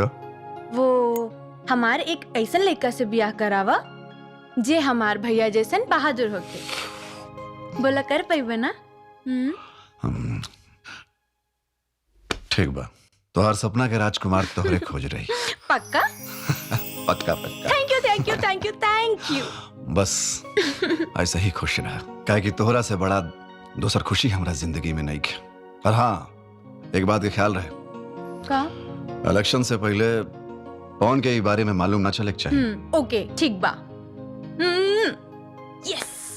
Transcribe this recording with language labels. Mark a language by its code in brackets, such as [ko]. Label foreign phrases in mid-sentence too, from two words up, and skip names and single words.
[bho] वो हमार एक ऐसन लड़का से ब्याह करावा जे हमार भैया जैसन बहादुर होके। बोला कर पाइबे ना। ठीक बा तोहर सपना के राजकुमार तोहरे खोज रही। पक्का पक्का पक्का। [en] thank you thank you thank you thank you. [bho] बस ऐसा ही खुश रहा काहे कि तोहरा से बड़ा दूसर खुशी हमरा जिंदगी में नहीं है। और हाँ एक बात के ख्याल रहे का इलेक्शन से पहले पवन के बारे में मालूम ना चले चाहिए। ओके ठीक बा। यस।